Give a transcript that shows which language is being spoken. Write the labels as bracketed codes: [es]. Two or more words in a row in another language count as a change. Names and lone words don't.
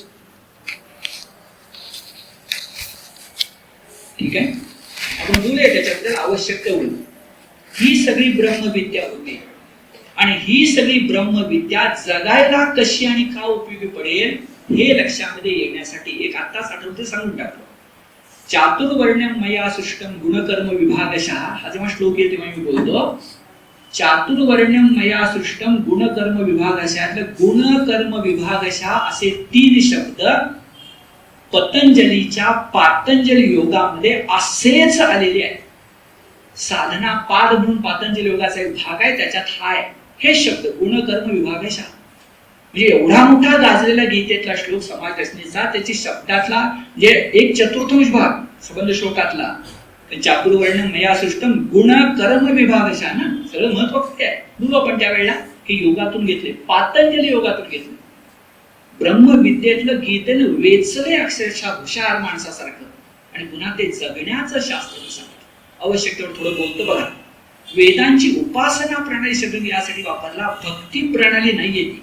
[mr] ठीक आहे, आपण बोलूया त्याच्याबद्दल आवश्यक तेवढं. ही सगळी ब्रह्मविद्या होती आणि ही सगळी ब्रह्मविद्या जगायला कशी आणि का उपयोगी पडेल हे लक्षामध्ये येण्यासाठी एक आत्ताच आठवते सांगून टाकतो. [sa] चातुर्वर्ण्यम मया सृष्टम गुणकर्म विभागशः, [mr] हा जेव्हा श्लोक आहे तेव्हा मी बोलतो [sa] चातुर्वर्ण्यम मया सृष्टम गुणकर्म विभागशः. गुणकर्म विभागशः [mr] असे 3 शब्द पतंजलीच्या पातंजली योगामध्ये असेच आलेले आहेत. साधना पाद म्हणून पातंजली योगाचा एक भाग आहे, त्याच्यात हा आहे हे शब्द [sa] गुणकर्म विभागशः. [mr] म्हणजे एवढा मोठा गाजलेला गीतेतला श्लोक समाज रचनेचा, त्याची शब्दातला जे 1/4 भाग संबंध श्लोकातला [sa] चातुर्वर्ण्यम मया सृष्टम गुण कर्म विभागशः [mr] ना, सगळं महत्व आहे. बोलू आपण त्यावेळेला की योगातून घेतले, पातंजली योगातून घेतले. ब्रह्मविद्येतलं गीतेनं वेचले अक्षरशः हुशार माणसासारखं आणि पुन्हा ते जगण्याचं शास्त्र सांगितलं. आवश्यक तेवढं थोडं बोलतो बघा. वेदांची उपासना प्रणाली शब्द यासाठी वापरला, भक्ती प्रणाली नाहीये ती.